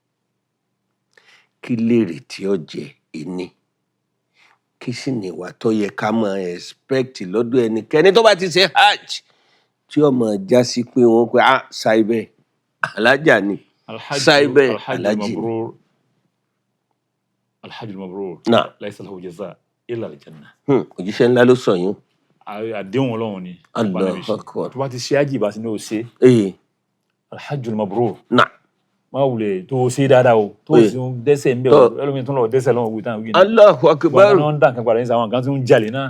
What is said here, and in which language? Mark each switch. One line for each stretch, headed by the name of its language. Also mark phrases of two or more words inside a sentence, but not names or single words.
Yoruba: kí lèrè tí ó jẹ ẹni kí sì ní ìwà tó yẹ ká máa expect lọ́dọ̀ ẹnikẹ́ni tó bá ti ṣe hajj tí ó máa já sí pé wọ́n pé ṣáìbẹ̀ alájà ni ṣáìbẹ̀ alájì ni.
Arabic: الحج المبرور ليس له جزاء إلا الجنة.
Yoruba: òjíṣẹ́ ńlá ló sọ yín. àdéhùn Ọlọ́run ni.
Arabic: الله أكبر.
Yoruba: tó bá ti ṣe hajj ìbá sí ní o ṣe.
Arabic: الحج المبرور.
Yoruba: máa wulẹ̀ tó o ṣe dáadáa o tó o sì ń dẹ́ṣẹ̀ ń bẹ̀ o ẹlòmíín tó ń lọ dẹ́ṣẹ̀ lọ́wọ́ wíwí táwọn wí.
Arabic: الله أكبر.
Yoruba: wọn náà ń dà kan padà ní sàwọn kan tó ń jalè náà.